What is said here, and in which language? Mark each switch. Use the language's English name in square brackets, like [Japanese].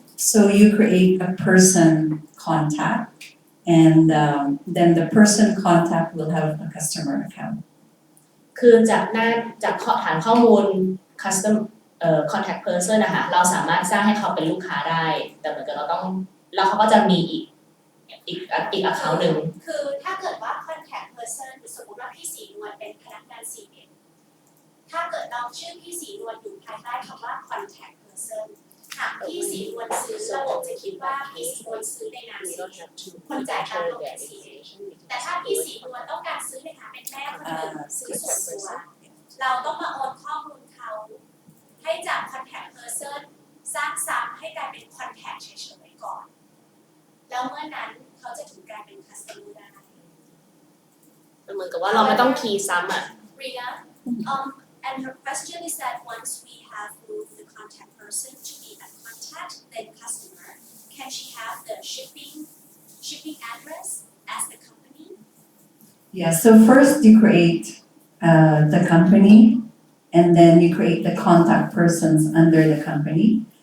[English] So you create a person contact, and then the person contact will have a customer account. [Thai] คือจากฐานข้อมูล custom contact person นะคะเราสามารถสร้างให้เขาเป็นลูกค้าได้แต่เหมือนกับแล้วเขาก็จะมีอีก account หนึ่ง คือถ้าเกิดว่า contact person สมมติว่าพี่ศรีนวลเป็นพนักงานCNถ้าเกิดน้องชื่อพี่ศรีนวลอยู่ภายใต้คำว่า contact person หากพี่ศรีนวลซื้อระบบจะคิดว่าพี่ศรีนวลซื้อในนามCN คนจ่ายตังค์ต้องเป็นCN แต่ถ้าพี่ศรีนวลต้องการซื้อในฐานะเป็นแม่คนหนึ่งซื้อส่วนตัว เราต้องมาโอนข้อมูลเขาให้จาก contact person สร้างซ้ำให้กลายเป็น contact เฉยๆก่อนแล้วเมื่อนั้นเขาจะถึงกลายเป็น customer ได้ เหมือนกับว่าเราไม่ต้องคีย์ซ้ำอ่ะ [English] Ria, and her question is that once we have moved the contact person to be a contact, then customer, can she have the shipping address as the company? Yeah, so first you create the company, and then you create the contact persons under the company.